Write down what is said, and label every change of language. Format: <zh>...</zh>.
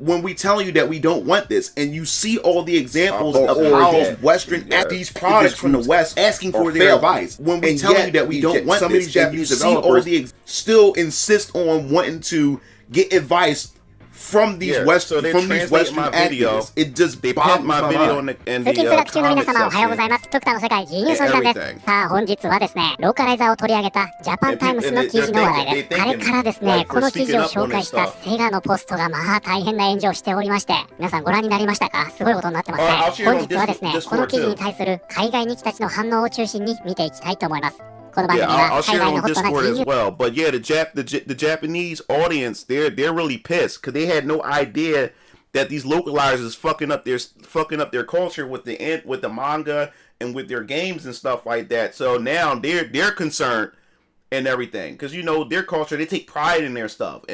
<en>When we tell you that we don't want this, and you see all the examples of how Western these products from the West asking for their advice. When we tell you that we don't want this, these Japanese developers still insist on wanting to get advice from these Western activists. It just boggles my mind.</en> <ja>通勤通学中の皆様おはようございます。徳田の世界 G ニュースの時間です。さあ本日はですね、ローカライザーを取り上げたジャパンタイムスの記事の話題です。あれからですね、この記事を紹介したセガのポストがまあ大変な炎上をしておりまして、皆さんご覧になりましたか？すごいことになってますね。本日はですね、この記事に対する海外日記たちの反応を中心に見ていきたいと思います。</ja> <en>Yeah, I'll share it on Discord as well. But yeah, the Japanese audience, they're really pissed because they had no idea that these localizers fucking up their culture with the manga and with their games and stuff like that. So now they're concerned and everything because their culture, they take pride in their stuff.</en>